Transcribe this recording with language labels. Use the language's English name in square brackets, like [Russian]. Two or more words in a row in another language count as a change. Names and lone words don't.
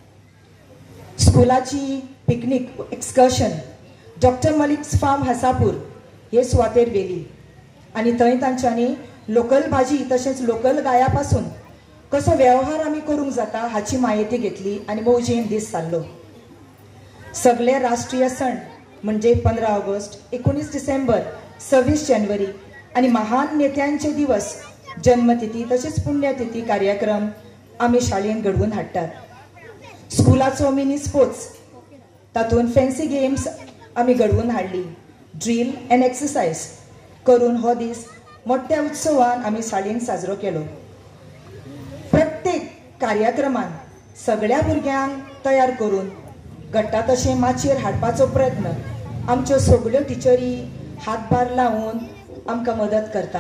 [Konkani] स्कुलाची [English] picnic excursion [Konkani] डॉक्टर मलिक्स फार्म हसापूर हे सुवातेर वेली आणि थंय तांच्यांनी लोकल भाजी तसेच लोकल गायापासून कसो व्यवहार आम्ही करूंक जाता हाची माहिती घेतली आणि मौजेन दीस चाललो. सगळे राष्ट्रीय सण म्हणजे 15 ऑगस्ट, 19 डिसेंबर, 26 जानेवारी आणि महान नेत्यांचे दिवस, जन्मतिथी तसेच पुण्यतिथी कार्यक्रम आम्ही शाळेत घडवून हाडटात. स्कुलाचो [English] mini sports [Konkani] तातून [English] fancy games [Konkani] आम्ही घडवून हाडली. [English] drill and exercise [Konkani] करून हो दीस मोठ्या उत्सवान आम्ही शाळेत साजरो केलो. प्रत्येक कार्यक्रमान सगळ्या भुरग्यांक तयार करून घडटा तशें माचयेर हाडपाचो प्रयत्न आमच्यो सगळ्यो टिचरी हातभार लावून आमकां मदत करतात.